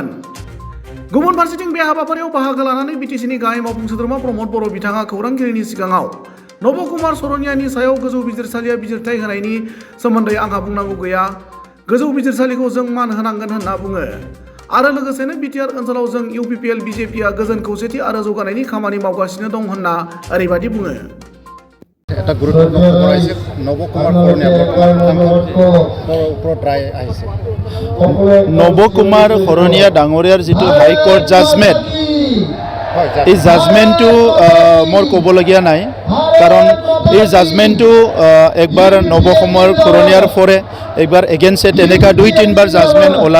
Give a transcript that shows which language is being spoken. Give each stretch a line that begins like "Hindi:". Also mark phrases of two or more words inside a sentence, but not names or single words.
Bodo: गुबुन फारसेथिं बे हाबाफारियाव बाहागो लानानै बिटिसिनि गाहाय मावफुं सोद्रोमा प्रमद बर' बिथाङा खौरांगिरिनि सिगाङाव नबकुमार सरनियानि सायाव गोजौ बिजिरसालिया बिजिरथाय होनायनि सोमोन्दै आंहा बुंनांगौ गैया। गोजौ बिजिरसालिखौ जों मान होनांगोन होनना बुङो आरो लोगोसेनो बिटिआर ओनसोलाव जों इउपिपिएल बिजेपिआ गोजोन खौसेथि आरो जौगानायनि खामानि मावगासिनो दं होनना ओरैबायदि बुङो।
Assamese: এটা গুৰুত্বপূৰ্ণ খবৰ আহিছে নবকুমাৰ শৰণীয়া বৰ্তমান ওপৰত ৰায় আহিছে। নবকুমাৰ শৰণীয়া ডাঙৰীয়াৰ যিটো
English: High Court judgement
Assamese: এই জাজমেণ্টটো মোৰ ক'বলগীয়া নাই, কাৰণ এই জাজমেণ্টটো একবাৰ নবকুমাৰ শৰণীয়াৰ ফৰে একবাৰ এগেইনষ্টে তেনেকুৱা 2-3বাৰ জাজমেণ্ট ওলাল।